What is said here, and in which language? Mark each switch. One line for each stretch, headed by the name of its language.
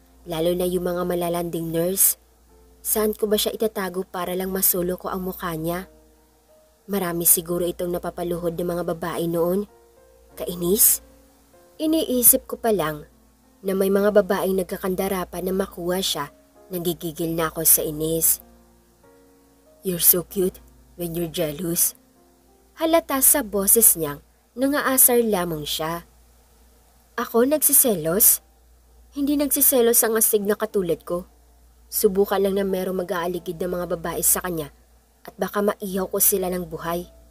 Filipino: Lalo na yung mga malalanding nurse. Saan ko ba siya itatago para lang masulo ko ang mukha niya? Marami siguro itong napapaluhod ng mga babae noon. Kainis? Iniisip ko pa lang na may mga babaeng nagkakandara pa na makuha siya. Nagigigil na ako sa inis.
English: You're so cute when you're jealous.
Filipino: Halata sa boses niyang nangaasar lamang siya. Ako nagsiselos? Hindi nagsiselos ang astig na katulad ko. Subukan lang na merong mag-aaligid ng mga babae sa kanya at baka maihaw ko sila ng buhay.